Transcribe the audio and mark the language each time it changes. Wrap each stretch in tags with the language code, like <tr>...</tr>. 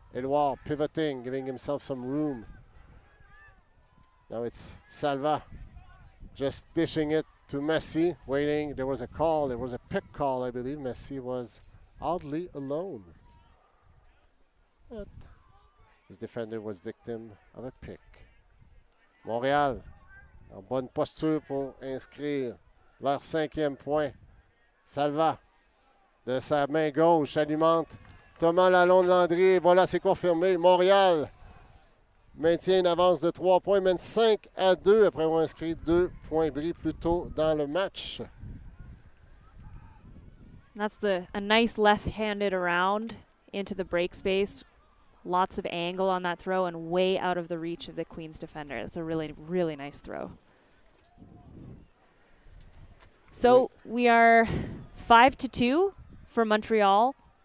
<en>Edouard pivoting, giving himself some room. Now it's Salva just dishing it to Massy, waiting. There was a call, there was a pick call, I believe. Massy was oddly alone. But his defender was victim of a pick. Montréal</en> <fr>En bonne posture pour inscrire leur 5e point. Salva, de sa main gauche, alimente Thomas Lalonde-Landry. Et voilà, c'est confirmé. Montréal maintient une avance de 3 points, mène 5-2 après avoir inscrit 2 points bris plus tôt dans le match.</fr> <en>That's a nice left-handed around into the break space. Lots of angle on that throw and way out of the reach of the Queens defender. That's a really, really nice throw. So we are 5-2 for Montreal.</en>